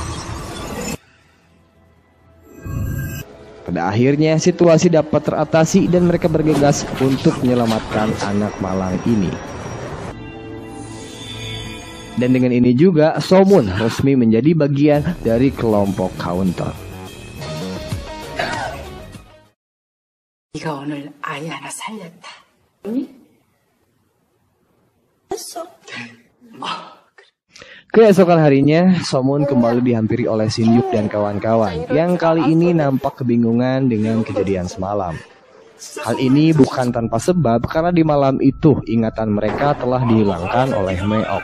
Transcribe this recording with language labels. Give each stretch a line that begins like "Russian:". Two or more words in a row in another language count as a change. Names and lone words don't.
Indonesian: Pada akhirnya situasi dapat teratasi dan mereka bergegas untuk menyelamatkan anak malang ini. Dan dengan ini juga Somun resmi menjadi bagian dari kelompok counter.
Korean: 네가 오늘 아이 하나 살렸다. 응? 했어.
Indonesian: Keesokan harinya, Somun kembali dihampiri oleh Shin Yuk dan kawan-kawan yang kali ini nampak kebingungan dengan kejadian semalam. Hal ini bukan tanpa sebab karena di malam itu ingatan mereka telah dihilangkan oleh Meok.